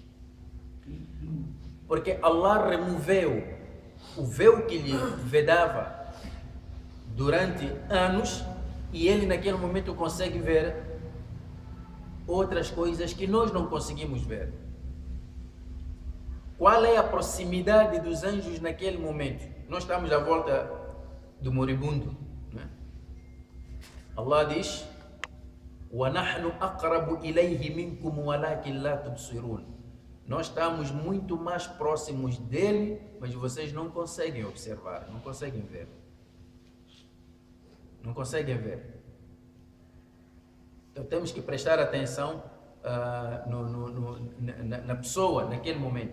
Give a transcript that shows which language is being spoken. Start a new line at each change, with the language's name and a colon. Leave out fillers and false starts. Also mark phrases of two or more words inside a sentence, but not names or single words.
Portuguese: Porque Allah removeu o véu que lhe vedava durante anos e ele naquele momento consegue ver outras coisas que nós não conseguimos ver. Qual é a proximidade dos anjos naquele momento? Nós estamos à volta do moribundo, né? Allah diz:
Arabic: وَنَحْنُ أَقْرَبُ إِلَيْهِ مِنْكُمْ وَلَكِنْ لَا تُبْصِرُونَ.
Portuguese: Nós estamos muito mais próximos dele, mas vocês não conseguem observar, não conseguem ver. Não conseguem ver. Então temos que prestar atenção na pessoa, naquele momento.